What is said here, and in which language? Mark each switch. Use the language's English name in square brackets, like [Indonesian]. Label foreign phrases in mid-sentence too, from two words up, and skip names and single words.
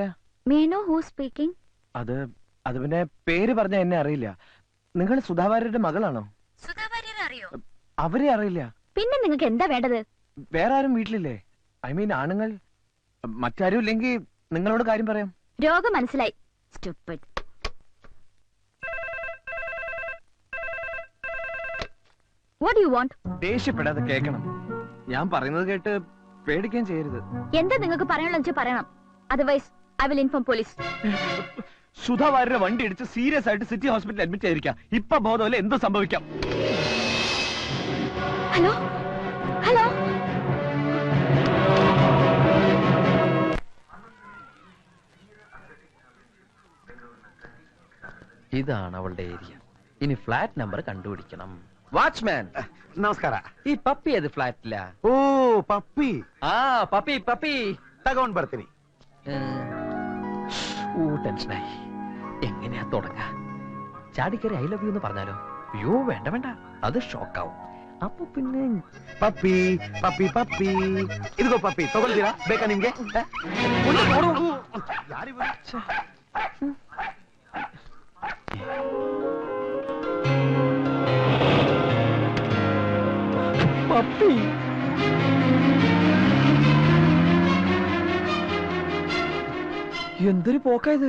[English] May know who speaking? [Malayalam] അത് പിന്നെ പേര് പറഞ്ഞ എന്നെ അറിയില്ല. നിങ്ങൾ സുധാ വാര്യരുടെ മകളാണോ? അറിയോ? അവരെ അറിയില്ല. പിന്നെ നിങ്ങൾക്ക് എന്താ വേണ്ടത്? വേറെ ആരും വീട്ടിലില്ലേ? [English] I mean [Malayalam] ആണുങ്ങൾ? മറ്റാരും ഇല്ലെങ്കിൽ നിങ്ങളോട് കാര്യം പറയാം. രോഗം മനസ്സിലായി. [English] Stupid. What do you want? [Malayalam] ദേഷ്യപ്പെടാതെ കേൾക്കണം. ഞാൻ പറയുന്നത് കേട്ട് പേടിക്കാൻ ചെയ്യരുത്. എന്താ നിങ്ങൾക്ക് പറയാനുള്ള പറയണം. [English] otherwise I will inform police. [Malayalam] സുധാ വാര്യരുടെ വണ്ടി ഇടിച്ച് സീരിയസ് ആയിട്ട് സിറ്റി ഹോസ്പിറ്റലിൽ അഡ്മിറ്റ് ചെയ്തിരിക്കാം. ഇപ്പൊ ബോധമല്ല, എന്ത് സംഭവിക്കാം? ഹലോ ഹലോ, ഇതാണ് അവളുടെ ഏരിയ. ഇനി ഫ്ലാറ്റ് നമ്പർ കണ്ടുപിടിക്കണം. വാച്ച്മാൻ, [Kannada] ನಮಸ್ಕಾರ. [Malayalam] ഈ പപ്പി ഏത് ഫ്ലാറ്റില? [Kannada] ಓ ಪಪ್ಪಿ. [Malayalam] ആ പപ്പി പപ്പി [Kannada] ತಗೊಂಡ್ ಬರ್ತೀನಿ. [Malayalam] ടെൻഷനായി. എങ്ങനെയാ തുടങ്ങ? ചാടിക്കറി [English] I love you [Malayalam] എന്ന് പറഞ്ഞാലോ? അയ്യോ വേണ്ട വേണ്ട, അത് ഷോക്കാവും. അപ്പൊ പിന്നെ [Kannada] ಪಪ್ಪಿ ಪಪ್ಪಿ ಪಪ್ಪಿ. ಇದಿಗೋ ಪಪ್ಪಿ, ತಗೊಳ್ತೀರಾ? ಬೇಕಾ ನಿಮ್ಗೆ? [Malayalam] പപ്പി. എന്തൊരു പോക്കായത്.